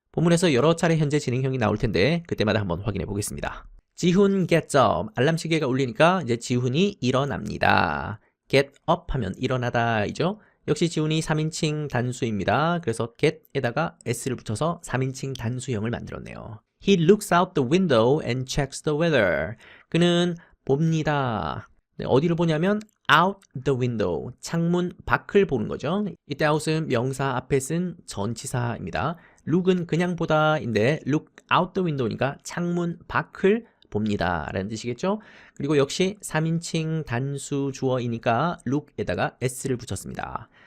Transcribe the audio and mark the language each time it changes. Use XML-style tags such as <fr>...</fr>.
<ko>본문에서 여러 차례 현재 진행형이 나올 텐데 그때마다 한번 확인해 보겠습니다.</ko> <en>지훈 gets up.</en> <ko>알람 시계가 울리니까 이제 지훈이 일어납니다. get up 하면 일어나다 이죠. 역시 지훈이 3인칭 단수입니다. 그래서 get에다가 s를 붙여서 3인칭 단수형을 만들었네요.</ko> <en>He looks out the window and checks the weather.</en> <ko>그는 봅니다. 네, 어디를 보냐면</ko> <en>out the window,</en> <ko>창문 밖을 보는 거죠. 이때 out은 명사 앞에 쓴 전치사입니다. look은 그냥 보다인데</ko> <en>look out the window</en> <ko>니까 창문 밖을 봅니다 라는 뜻이겠죠. 그리고 역시 3인칭 단수 주어이니까 look에다가 s를 붙였습니다.</ko>